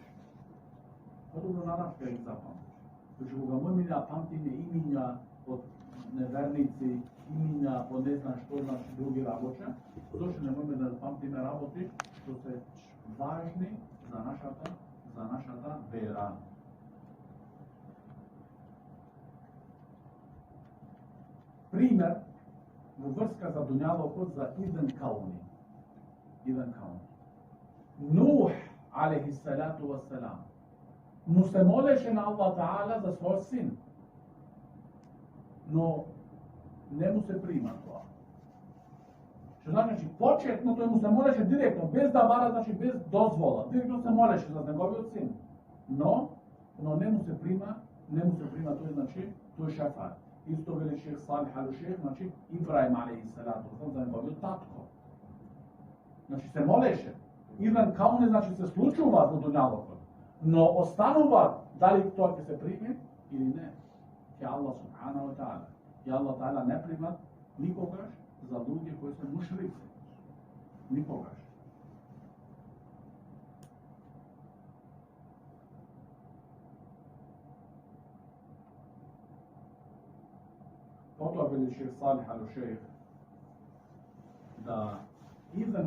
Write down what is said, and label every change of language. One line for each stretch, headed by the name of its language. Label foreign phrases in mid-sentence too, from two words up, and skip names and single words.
Macedonian: Подобро на арапски да ги запамтиш. Значи кога можеме да памтиме имиња од неверници, имиња од не знам што, значи други работи, зошто не можеме да памтиме работи што се важни за нашата вера. Пример во врска за дуњалокот за
Arabic: إذن كوني.
Macedonian: Нух
Arabic: عليه الصلاة والسلام
Macedonian: му се молеше на
Arabic: الله تعالى
Macedonian: за свој син, но не му се прима тоа. Што значи почетно тој му се молеше директно, без да бара, значи без дозвола, директно се молеше за неговиот син, но не му се прима тој, значи тој шефаат. Исто вели шех Салих ал-Шех, значи Ибраим
Arabic: عليه الصلاة والسلام
Macedonian: за неговиот татко. Значи се молеше.
Arabic: إذن كوني,
Macedonian: значи се случува во дуњалокот, но останува дали тоа ќе се приме или не. Ќе
Arabic: الله سبحانه وتعالى.
Macedonian: И
Arabic: الله تعالى
Macedonian: не прима никогаш за луѓе кои се мушрици. Никогаш. Потоа вели шейх Салих ал-Шейх да Ибн